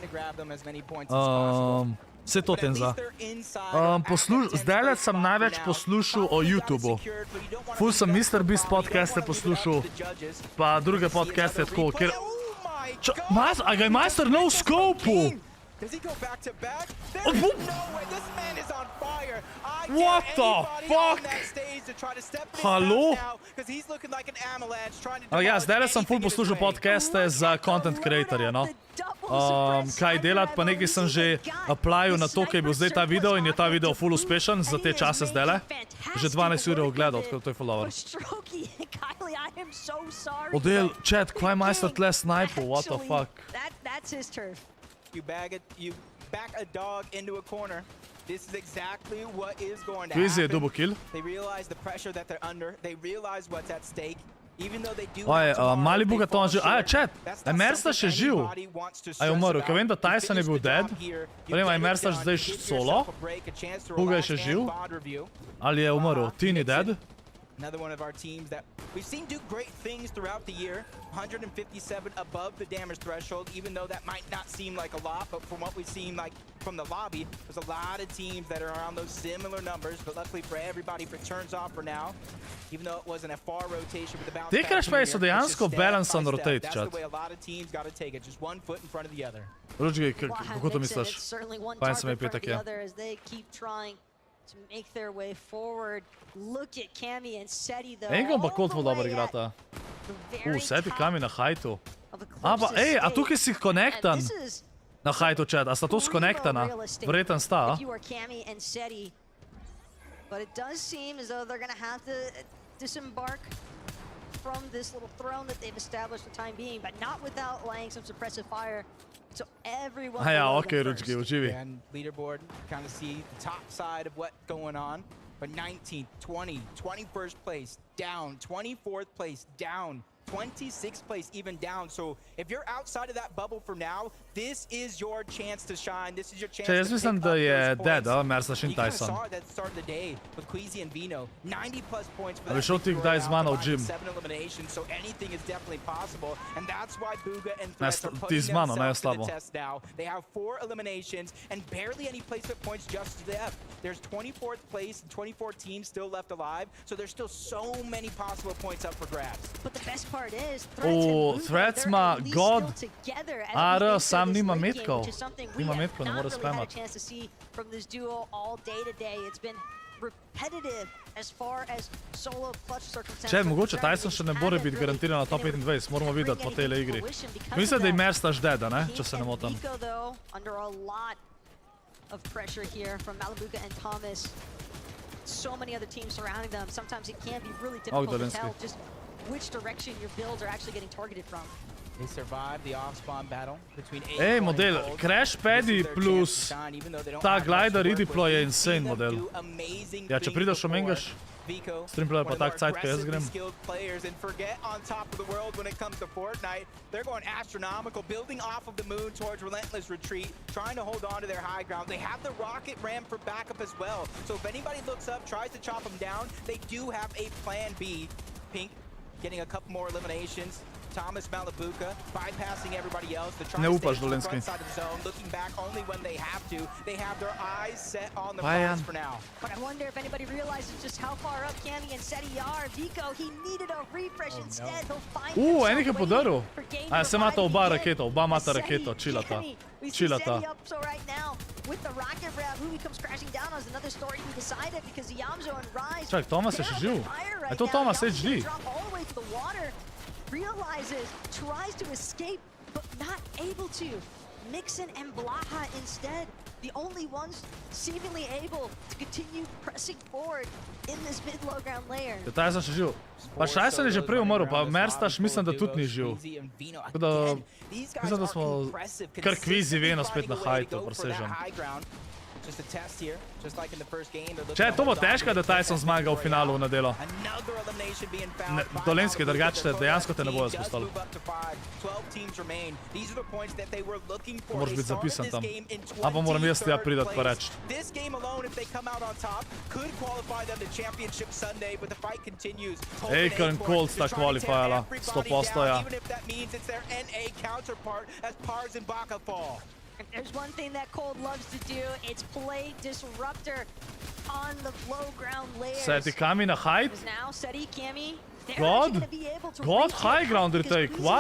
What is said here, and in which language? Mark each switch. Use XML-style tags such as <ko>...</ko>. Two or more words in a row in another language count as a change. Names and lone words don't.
<sl>Vse to tenza. Zdajle sem največ poslušal o YouTubeu. Ful sem Mr. Beast podcaste poslušal, pa druge podcaste tako, ker... A ga je majster na v skopu?</sl> <en>Does he go back to back? There's no way. This man is on fire. What the fuck?</en> <sl>Halo? Ja, zdaj sem ful poslušal podcaste za content creatorje, no. Kaj delati, pa nekaj sem že applyal na to, kaj je bil zdaj ta video in je ta video ful uspešen za te čase zdajle. Že 12 ur je ogledal, tako da to je ful dobro. Odel, chat, kvaj majster tle sniper,</sl> <en>what the fuck? That's his turf. You back a dog into a corner. This is exactly what is going to happen. Double kill. They realize the pressure that they're under. They realize what's at stake. Even though they do</en> <sl>mali buga to živ. Chat, je Mersta še živ? A je umrl? Ker vem, da TaySon je bil dead. Vem, a je Mersta zdaj solo? Buga je še živ? Ali je umrl? Tini dead?</sl> <en>Another one of our teams that we've seen do great things throughout the year. 157 above the damage threshold, even though that might not seem like a lot, but from what we've seen like from the lobby, there's a lot of teams that are around those similar numbers, but luckily for everybody, it turns off for now. Even though it wasn't a far rotation with the bounce back.</en> <sl>Tekraš pa je so dejansko</sl> <en>balance on rotate,</en> <sl>chat.</sl> <en>That's the way a lot of teams got to take it, just one foot in front of the other.</en> <sl>Ručki, kako to misliš? Fajn se mi je petak je.</sl> <en>to make their way forward. Look at Cami and Seti though.</en> <sl>Enko pa Cold ful dobro igrata. Seti Kami na hajtu. Pa, ej, a tukaj si konektan. Na hajtu, chat. A sta to skonektana? Verjeten sta, a?</sl> <en>If you are Cami and Seti. But it does seem as though they're going to have to disembark from this little throne that they've established for the time being, but not without laying some suppressive fire. So everyone.</en> <sl>Okay, Ručki, uživi.</sl> <en>And leaderboard, kind of see the top side of what's going on. But 19th, 20, 21st place down, 24th place down, 26th place even down. So if you're outside of that bubble for now, this is your chance to shine. This is your chance</en> <sl>Jaz</sl> <en>to</en> <sl>mislim,</sl> <en>pick</en> <sl>da</sl> <en>up</en> <sl>je</sl> <en>those</en> <sl>dead,</sl> <en>points.</en> <sl>Mersaš in</sl> <en>You kind of</en> <sl>TaySon.</sl> <en>saw that start of the day with Queasy and Vino. 90 plus points for</en> <sl>A bi</sl> <en>that</en> <sl>šel ti</sl> <en>victory</en> <sl>kdaj z mano v</sl> <en>round,</en> <sl>gym?</sl> <en>7 eliminations, so anything is definitely possible. And that's why Booga and</en> <sl>Ne,</sl> <en>Threats are</en> <sl>ti</sl> <en>putting</en> <sl>z mano, ne</sl> <en>themselves</en> <sl>jaz s</sl> <en>to the</en> <sl>tabo.</sl> <en>test now. They have 4 eliminations and barely any placement points just to them. There's 24th place and 24 teams still left alive, so there's still so many possible points up for grabs. But the best part is</en> <sl>Threats ma God. Ara, sam nima metkov. Nima metkov, ne more</sl> <en>really had a</en> <sl>spamat.</sl> <en>chance to see from this duo all day today. It's been repetitive as far as solo clutch circumstances.</en> <sl>Če, mogoče TaySon še ne more biti garantiran na top 25, moramo videti po tejle igri. Mislim, da je Mersaš dead, ne? Če se ne motam.</sl> <en>Vico though under a lot of pressure here from Malabuka and Thomas. So many other teams surrounding them. Sometimes it can be really difficult to tell just which direction your builds are actually getting targeted from. They survived the off-spawn battle between</en> <sl>Ej, model, Crash Paddy plus ta</sl> <en>glider redeploy</en> <sl>je insane model. Ja, če prideš omengaš, streamplayer pa tak cajt, ko jaz grem.</sl> <en>Players and forget on top of the world when it comes to Fortnite. They're going astronomical, building off of the moon towards relentless retreat, trying to hold on to their high ground. They have the rocket ram for backup as well. So if anybody looks up, tries to chop them down, they do have a plan B. Pink getting a couple more eliminations. Thomas Malabuka bypassing everybody else. They're trying to stay on the front side of the zone, looking back only when they have to. They have their eyes set on the prize for now. But I wonder if anybody realizes just how far up Cami and Seti are. Vico, he needed a refresh instead. He'll find</en> <sl>Enik je podaril. A, se imata oba raketa, oba imata raketo, chillata. Chillata.</sl> <en>So right now, with the rocket grab, who he comes crashing down on is another story to be decided because Yamzo and Rise.</en> <sl>Čak, Thomas je še živ. Je to Thomas HD?</sl> <en>All the way to the water. Realizes, tries to escape, but not able to. Mixon and Blaha instead, the only ones seemingly able to continue pressing forward in this mid-low ground layer.</en> <sl>Je TaySon še živ. Pa TaySon je že prej umrl, pa Mersaš mislim, da tudi ni živ. Tako da, mislim, da smo kar Queasy Veno spet na hajtu, presežem.</sl> <en>Just a test here, just like in the first game.</en> <sl>Če, to bo težko, da TaySon zmaga v finalu v nedelo. Dolenski, drugače dejansko te ne bojo spustali. Moraš biti zapisan tam. A pa moram jaz tja pridati pa reči. Aker in Cold sta qualifyala, 100% ja.</sl> <en>If there's one thing that Cold loves to do, it's play disruptor on the low ground layers.</en> <sl>Seti Kami na height?</sl> <en>Now Seti, Cami, God, high ground retake, what?</en>